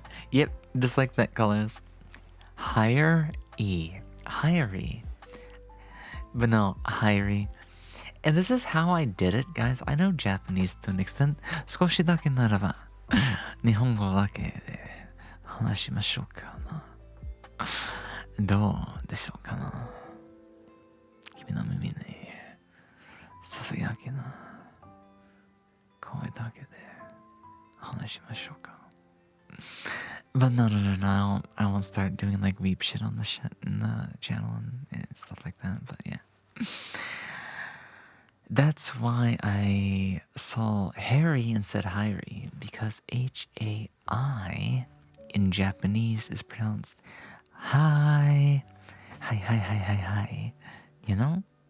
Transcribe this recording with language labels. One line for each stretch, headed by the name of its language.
English: Yep, just like that colors. Higher E. Higher E. But no, higher E. And this is how I did it, guys. I know Japanese to an extent.
Japanese: 少しだけならば日本語だけで話しましょうかな。どうでしょうかな。君の耳にささやきな声だけで話しましょうか。
English: But no, I won't start doing like weep shit on the channel and stuff like that. But yeah, that's why I saw Harry and said Hairi, because H-A-I in Japanese is pronounced hi, hi. You know?